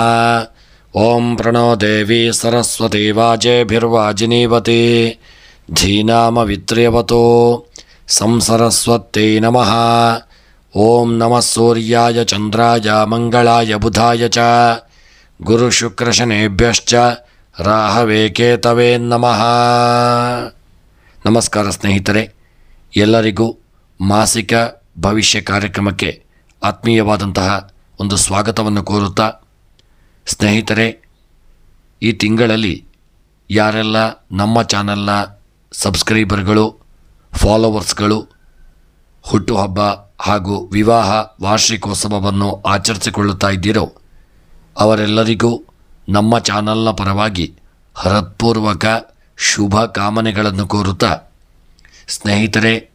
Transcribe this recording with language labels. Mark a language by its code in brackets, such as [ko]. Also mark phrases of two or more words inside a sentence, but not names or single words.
[sa] ओं प्रणो देवी सरस्वती वाजेभिर्वाजिनीवती धीनामवित्र्यवतो संसरस्वत्यै नमः। ओं नमः सूर्याय चंद्राय मंगलाय बुधाय च गुरुशुक्रशनेभ्यश्च राहवे केतवे नमः। [kn] ನಮಸ್ಕಾರ ಸ್ನೇಹಿತರೆ, ಎಲ್ಲರಿಗೂ ಮಾಸಿಕ ಭವಿಷ್ಯ ಕಾರ್ಯಕ್ರಮಕ್ಕೆ ಆತ್ಮೀಯವಾದಂತಹ ಒಂದು ಸ್ವಾಗತವನ್ನು ಕೋರುತ್ತಾ, ಸ್ನೇಹಿತರೆ, ಈ ತಿಂಗಳಲ್ಲಿ ಯಾರೆಲ್ಲ ನಮ್ಮ ಚಾನಲ್ನ ಸಬ್ಸ್ಕ್ರೈಬರ್ಗಳು, ಫಾಲೋವರ್ಸ್ಗಳು ಹುಟ್ಟುಹಬ್ಬ ಹಾಗೂ ವಿವಾಹ ವಾರ್ಷಿಕೋತ್ಸವವನ್ನು ಆಚರಿಸಿಕೊಳ್ಳುತ್ತಾ ಇದ್ದೀರೋ ಅವರೆಲ್ಲರಿಗೂ ನಮ್ಮ ಚಾನಲ್ನ ಪರವಾಗಿ ಹೃತ್ಪೂರ್ವಕ ಶುಭ ಕಾಮನೆಗಳನ್ನು ಕೋರುತ್ತಾ, ಸ್ನೇಹಿತರೆ,